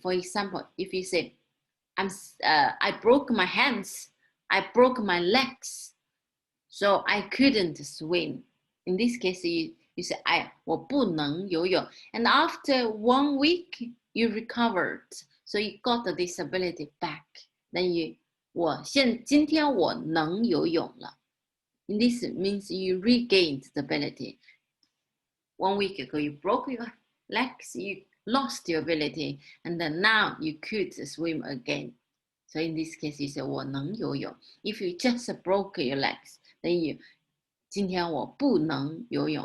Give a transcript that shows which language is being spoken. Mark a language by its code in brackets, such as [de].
[en] For example, if you say I broke my hands, I broke my legs, so I couldn't swim. In this case, you say [zh] 我不能游泳. [en] And after 1 week, you recovered. So you got the disability back. Then [zh] 今天我能游泳了. [en] And this means you regained the ability. 1 week ago, you broke your legs, you lost your ability, and then now you could swim again. So in this case, you say [zh] 我能游泳. [en] If you just broke your legs, then you [zh] 今天我不能游泳.